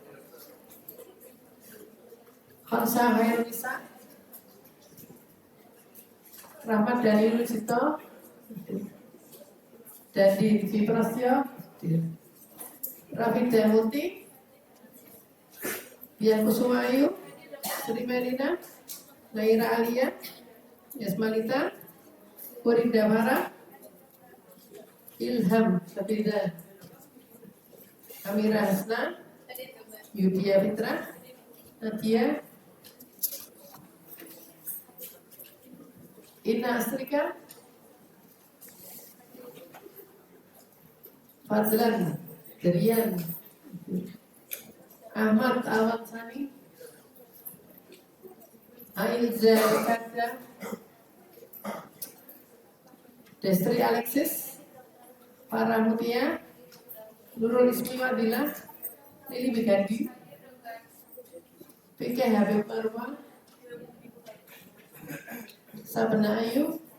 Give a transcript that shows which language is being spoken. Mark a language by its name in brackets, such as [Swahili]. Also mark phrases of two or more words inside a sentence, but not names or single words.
[Indonesian] Hansa Hairunisa, Rahmat Dani Lucito, Dadi Viprastio, Raffi Damuti, Bian Kusumayu, Sri Melina, Naira Alia, Yasmalita, Purinda Mara, Ilham Sabida, Amira Hasna, Yudhya Fitra, Nadia, Ina Astrika, Fadlan, Derian, Ahmad Awansani, Ailza Kada, Destri Alexis, Farah Mutia, Nurul Ismi Wadila, Lili Begandi, PK Habib Marwa, Sabna Ayu,